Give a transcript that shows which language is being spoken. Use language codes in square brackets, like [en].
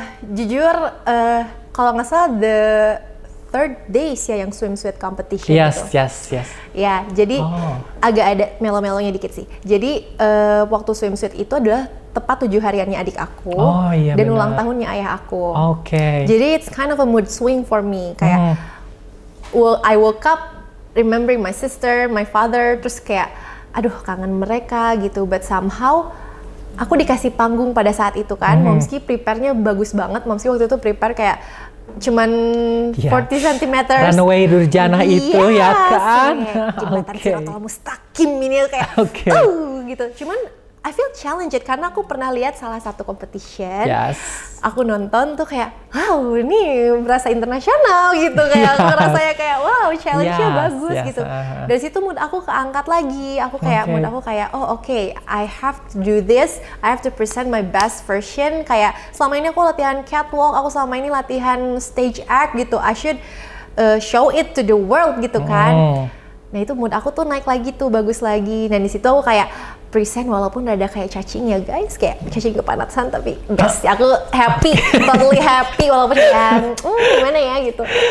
[id] Jujur, kalau nggak salah [en] the third days [id] ya yang swimsuit competition [en] Yes. [id] Ya, jadi agak ada melo-melonya dikit sih. Jadi waktu swimsuit itu adalah tepat 7 hariannya adik aku dan ulang tahunnya ayah aku. Jadi [en] it's kind of a mood swing for me. Kayak I woke up remembering my sister, my father, [id] terus kayak aduh kangen mereka gitu. [en] But somehow [id] aku dikasih panggung pada saat itu kan. Momski prepare-nya bagus banget. Momski waktu itu prepare kayak cuman 40 cm. Runway Durjana itu ya kan? Jembatan Sirotol Mustaqim ini kayak gitu. Cuman [en] I feel challenged [id] karena aku pernah lihat salah satu competition. Aku nonton tuh kayak, wow ini berasa internasional gitu. Kayak aku rasanya kayak, wow challenge-nya bagus gitu. Dari situ mood aku keangkat lagi. Aku kayak, mood aku kayak, [en] I have to do this. I have to present my best version. [id] Kayak selama ini aku latihan catwalk, aku selama ini latihan stage act gitu. [en] I should show it to the world [id] gitu kan. Nah itu mood aku tuh naik lagi tuh, bagus lagi. Dan di situ aku kayak present walaupun ada kayak cacing ya guys, kayak cacing kepanasan, tapi gas aku happy, [en] totally happy [id] walaupun yang gimana ya gitu.